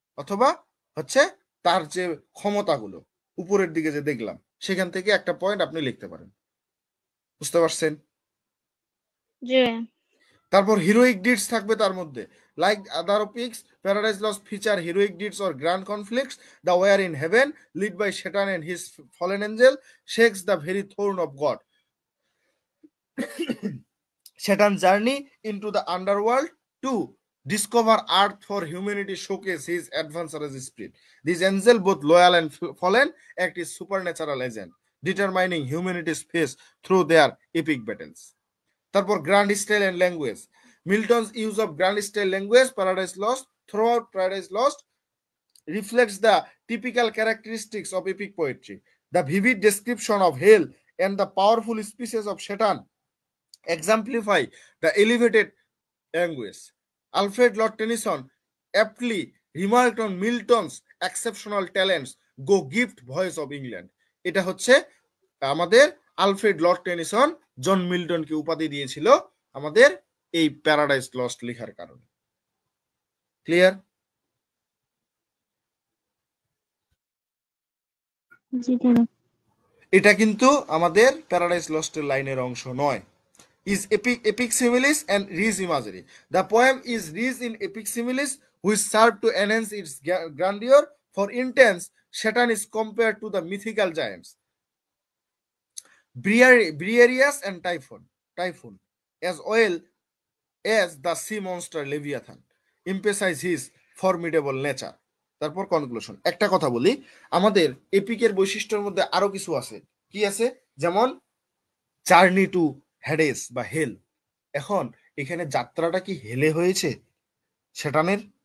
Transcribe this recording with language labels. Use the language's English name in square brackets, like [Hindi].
[Bangla] অথবা হচ্ছে তার যে ক্ষমতাগুলো উপরের দিকে যে দেখলাম সেখান থেকে একটা পয়েন্ট আপনি লিখতে পারেন। বুঝতে পারছেন? জি। [English] তারপর heroic deeds [Bangla] থাকবে তার মধ্যে, [English] Like other epics, Paradise Lost feature heroic deeds or grand conflicts. The war in heaven led by Satan and his fallen angel shakes the very throne of God. Satan's journey into the underworld to discover earth for humanity showcase his adventurous spirit. These angels, both loyal and fallen, act as supernatural agent, determining humanity's fate through their epic battles. তারপর grand style and language. Milton's use of grand style language, Paradise Lost, throughout Paradise Lost, reflects the typical characteristics of epic poetry. The vivid description of hell and the powerful speeches of Satan exemplify the elevated anguish. Alfred Lord Tennyson aptly remarked on Milton's exceptional talents, go gift voice of England. [Bangla] এটা হচ্ছে আমাদের Alfred Lord Tennyson জন মিল্টনকে উপাধি দিয়েছিল আমাদের এই paradise lost লেখার কারণে। [English] Clear? [Bangla] জি দাদা। এটা কিন্তু আমাদের প্যারাডাইস লস্টের লাইনের অংশ নয়। [English] Is epic similes and rich imagery. The poem is rich in epic similes which serve to enhance its grandeur. For instance, Satan is compared to the mythical giants Briareus and Typhon, as well as the sea monster Leviathan, emphasize his formidable nature. [Bangla] তারপর conclusion. একটা কথা বলি, আমাদের এপিকের বৈশিষ্ট্যের মধ্যে আরো কিছু আছে। কি আছে? যেমন জার্নি টু হ্যাডেস বা হেল। এখন এখানে যাত্রাটা কি হেলে হয়েছে শয়তানের?